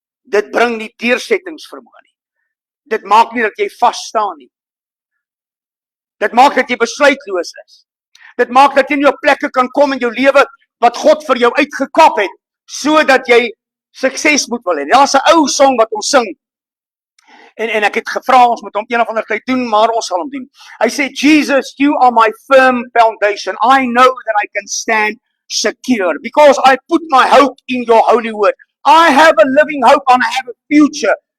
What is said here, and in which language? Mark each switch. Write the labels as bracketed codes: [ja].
[af] Dit bring nie deursettingsvermoë nie. Dit maak nie dat jy vas staan nie. Dit maak dat jy besluitloos is. Dit maak dat jy nie op plekke kan kom in jou lewe wat God vir jou uitgekap het, sodat jy sukses moet wil hê. Daar's 'n ou song wat ons sing. En ek het gevra ons moet hom een of ander tyd doen, maar ons sal hom doen. Hy sê, [en] Jesus, you are my firm foundation. I know that I can stand secure because I put my hope in your holy word. I have a living hope and I have a future.